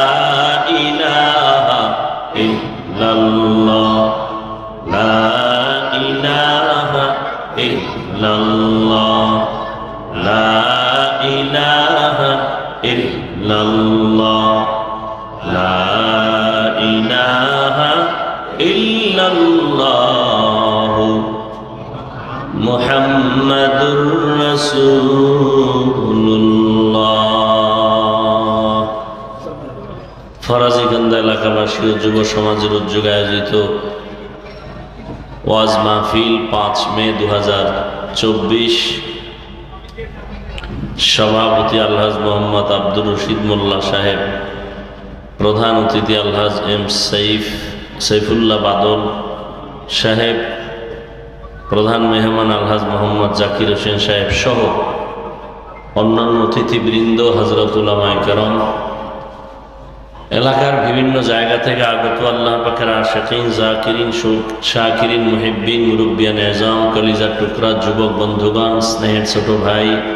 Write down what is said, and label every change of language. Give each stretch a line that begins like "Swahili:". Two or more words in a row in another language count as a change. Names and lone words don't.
Arabic: الہ الا اللہ، لا الہ الا اللہ، لا الہ الا اللہ، لا الہ الا اللہ، محمد رسول اللہ۔
Bangla: ফরাজি কান্দা এলাকাবাসী ও যুব সমাজের উদ্যোগে আয়োজিত ওয়াজ মাহফিল 5 মে 2024, সভাপতি আলহাজ মোহাম্মদ আব্দুর রশিদ মোল্লা সাহেব, প্রধান অতিথি আলহাজ এম সাইফুল্লাহ বাদল সাহেব, প্রধান মেহমান আলহাজ মোহাম্মদ জাকির হোসেন সাহেব সহ অন্যান্য অতিথিবৃন্দ, হযরত উলামায়ে কেরাম, এলাকার বিভিন্ন জায়গা থেকে আগত আল্লাহ পাকের আশিকিন, জাকিরিন, শাকিরিন, মুহিব্বিন, মুরব্বিয়ান এজাম, কলিজার টুকরা যুবক বন্ধুগণ, স্নেহের ছোট ভাই,